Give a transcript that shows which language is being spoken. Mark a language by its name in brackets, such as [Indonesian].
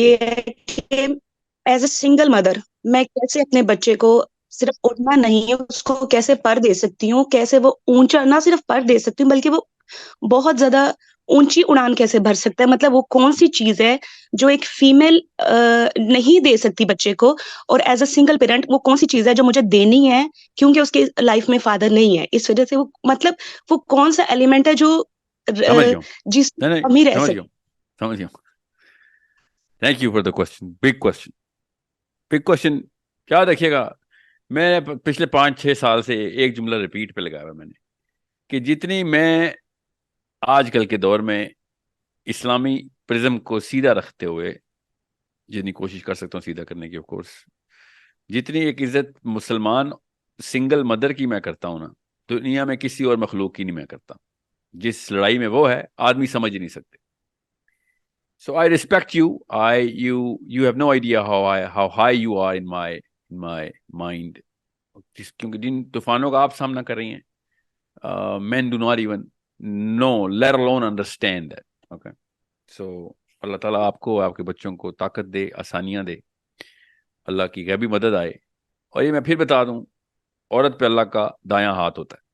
[Urdu] یہ ہے کہ ایز اے سنگل مدر میں کیسے اپنے بچے کو صرف اڑنا نہیں ہے، اس کو کیسے پر دے سکتی ہوں، کیسے وہ اونچا نہ صرف پر دے سکتی ہوں بلکہ وہ بہت زیادہ اونچی اڑان کیسے بھر سکتا ہے. مطلب وہ کون سی چیز ہے جو ایک فیمل نہیں دے سکتی بچے کو، اور ایز اے سنگل پیرنٹ وہ کون سی چیز ہے جو مجھے دینی ہے کیونکہ اس کے لائف میں فادر نہیں ہے، اس وجہ سے وہ مطلب وہ کون سا ایلیمنٹ ہے جو سمجھ گیا ہوں. جس نہیں نہیں، کم ہی رہ سمجھ گیا سکے. ہوں سمجھ گیا ہوں. [English] Thank you for the question, big question. Big question. [Urdu] کیا دیکھیے گا، میں پچھلے 5-6 سال سے ایک جملہ ریپیٹ پہ لگایا ہوا میں نے، کہ جتنی میں آج کل کے دور میں اسلامی پرزم کو سیدھا رکھتے ہوئے جتنی کوشش کر سکتا ہوں سیدھا کرنے کی، آف کورس، جتنی ایک عزت مسلمان سنگل مدر کی میں کرتا ہوں نا, دنیا میں کسی اور مخلوق کی نہیں میں کرتا. جس لڑائی میں وہ ہے آدمی سمجھ نہیں سکتے. [English] So I respect you. You have no idea how high you are in my mind. [Urdu] کیونکہ جن طوفانوں کا آپ سامنا کر رہی ہیں, [English] men do not even know, let alone understand that. Okay. [Urdu] So اللہ تعالیٰ آپ کو, آپ کے بچوں کو طاقت دے, آسانیاں دے, اللہ کی غیبی مدد آئے. اور یہ میں پھر بتا دوں, عورت پہ اللہ کا دایاں ہاتھ ہوتا ہے.